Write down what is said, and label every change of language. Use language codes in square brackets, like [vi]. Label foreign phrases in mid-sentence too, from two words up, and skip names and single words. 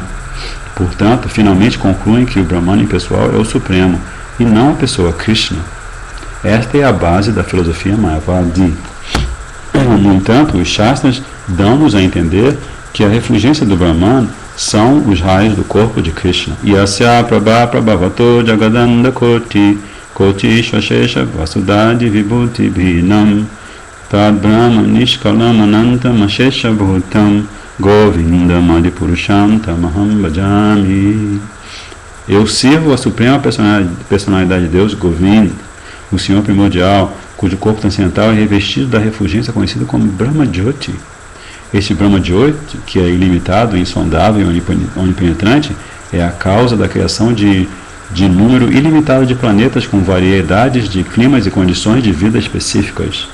[pt] Portanto, finalmente concluem que o Brahman impessoal é o supremo, e não a pessoa Krishna. Esta é a base da filosofia mayavadi. No entanto, os Shastras dão-nos a entender que a refulgência do Brahman são os raios do corpo de Krishna. [sa] यस्य प्रभा प्रभवतो जगदण्डकोटिकोटिष्वशेषवसुधादिविभूतिभिन्नम् तद् ब्रह्म निष्कलम् अनन्तम् अशेषभूतं गोविन्दम् आदिपुरुषं तम् अहं भजामि. [pt] Eu sirvo a suprema personalidade de Deus, Govinda, o Senhor primordial, cujo corpo transcendental é revestido da refulgência conhecida como Brahma Jyoti. Este Brahma Jyoti, que é ilimitado, insondável e onipenetrante, é a causa da criação de número ilimitado de planetas com variedades de climas e condições de vida específicas.